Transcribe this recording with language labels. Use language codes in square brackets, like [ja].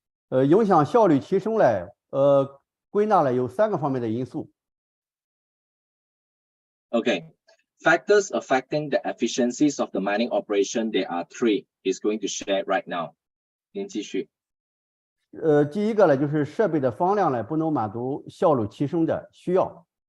[zh] 影响效率提升呢，归纳了有3个方面的因素。 [en] Okay, factors affecting the efficiencies of the mining operation, there are 3. He's going to share right now. [zh] 您继续。第一个呢，就是设备的方量呢不能满足效率提升的需要。